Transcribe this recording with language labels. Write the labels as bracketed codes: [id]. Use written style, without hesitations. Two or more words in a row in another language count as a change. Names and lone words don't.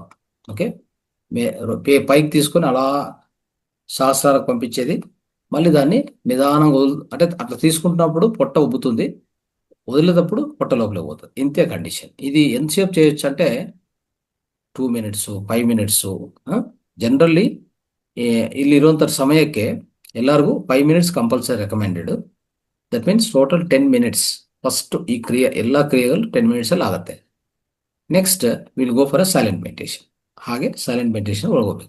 [te] ఓకే, పైకి తీసుకొని అలా సహస్రాలకు పంపించేది. మళ్ళీ దాన్ని నిదానంగా అంటే అట్లా తీసుకుంటున్నప్పుడు పొట్ట ఉబ్బుతుంది, వదిలేటప్పుడు పొట్ట లోపలికి పోతుంది. ఇంతే కండిషన్. ఇది ఎంతసేపు చేయొచ్చు అంటే 2 minutes 5 minutes. [kn] ಜನರಲಿ ಇಲ್ಲಿರುವಂಥ ಸಮಯಕ್ಕೆ ಎಲ್ಲರಿಗೂ 5 minutes [en] compulsory recommended. That means total 10 minutes. First [kn] ಈ ಎಲ್ಲ ಕ್ರಿಯೆಗಳು [en] 10 minutes [kn] ಅಲ್ಲಿ ಆಗುತ್ತೆ. [en] Next will go for a silent meditation. ಹಾಗೆ silent meditation ಹೋಗ್ಬೇಕು.